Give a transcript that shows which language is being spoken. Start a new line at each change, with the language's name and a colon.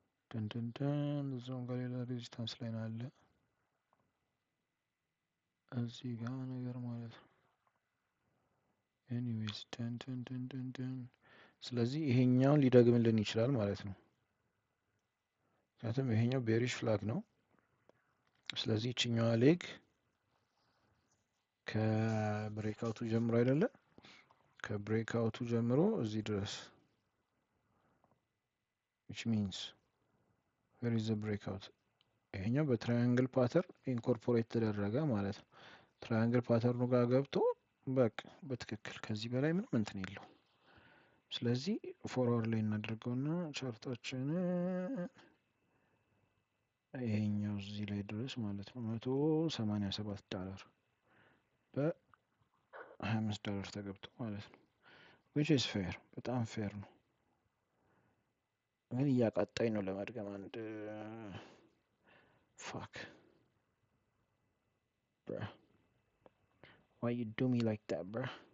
Amharic: ደንደንደን እዛውም ጋር ሌላ ሬዚስታንስ ላይን አለ እዚህ ጋር ነገር ማለት ነው። ኤኒዌይስ ደንደንደንደን ስለዚህ ይሄኛውን ሊደግምልን ይችላል ማለት ነው። ምክንያቱም ይሄኛው ቤሪሽ ፍላግ ነው። ስለዚህ ይችኛዋ ሌግ ከብሬክአውቱ ጀምሮ አይደለ? ከብሬክአውቱ ጀምሮ እዚህ ድረስ
English: which means where is the breakout?
Amharic: ይሄኛው በትራያንግል ፓተርን ኢንኮርፖሬት ተደረገ ማለት ነው። ትራያንግል ፓተርኑ ጋር ገብቶ በቃ በትክክል ከዚህ በላይ ምንም እንትን የለው። ስለዚህ 4 አወር ላይ እናደርገውና ቻርታችን ይሄኛው እዚህ ላይ ድረስ ማለት ነው $187 በ$25 ተገብቶ ማለት ነው።
English: which is fair
Amharic: በጣም ፌር ነው። ግን እያቃጣኝ ነው ለመድገም አንድ
English: fuck bruh why you do me like that bruh?